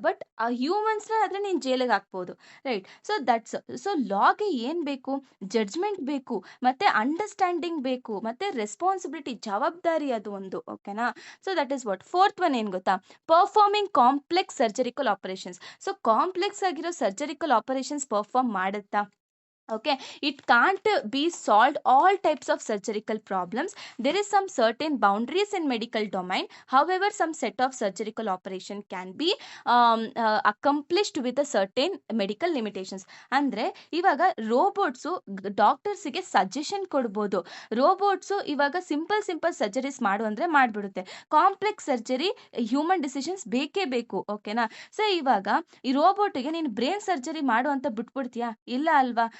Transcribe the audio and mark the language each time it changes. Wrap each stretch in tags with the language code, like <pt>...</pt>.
<kn>But ಆ ಹ್ಯೂಮನ್ಸ್ನ ಆದ್ರೆ ನೀನು ಜೈಲಿಗೆ ಹಾಕ್ಬೋದು, ರೈಟ್. ಸೊ ದಟ್ಸ್ ಸೊ ಲಾಗೆ ಏನ್ ಬೇಕು? ಜಡ್ಜ್ಮೆಂಟ್ ಬೇಕು, ಮತ್ತೆ ಅಂಡರ್ಸ್ಟ್ಯಾಂಡಿಂಗ್ ಬೇಕು, ಮತ್ತೆ ರೆಸ್ಪಾನ್ಸಿಬಿಲಿಟಿ, ಜವಾಬ್ದಾರಿ ಅದು ಒಂದು, ಓಕೆನಾ.</kn> <en>So that is what.</en> <kn>Fourth one ಏನ್ ಗೊತ್ತಾ?</kn> <en>Performing complex surgical operations.</en> <kn>So complex ಆಗಿರೋ ಸರ್ಜರಿಕಲ್ ಆಪರೇಷನ್ಸ್ ಪರ್ಫಾರ್ಮ್ ಮಾಡುತ್ತಾ?</kn> <en>Okay, it can't be solved all types of surgical problems. There is some certain boundaries in medical domain. However, some set of surgical operation can be accomplished with a certain medical limitations.</en> <kn>ಅಂದ್ರೆ ಇವಾಗ ರೋಬೋಟ್ಸು ಡಾಕ್ಟರ್ಸಿಗೆ suggestion ಕೊಡ್ಬೋದು. ರೋಬೋಟ್ಸು ಇವಾಗ simple surgeries ಮಾಡು ಅಂದ್ರೆ ಮಾಡ್ಬಿಡುತ್ತೆ. Complex surgery human decisions ಬೇಕೇ ಬೇಕು, ಓಕೆನಾ. So ಇವಾಗ ಈ ರೋಬೋಟ್ಗೆ ನೀನು ಬ್ರೈನ್ ಸರ್ಜರಿ ಮಾಡು ಅಂತ ಬಿಟ್ಬಿಡ್ತೀಯಾ? ಇಲ್ಲ ಅಲ್ವಾ.</kn>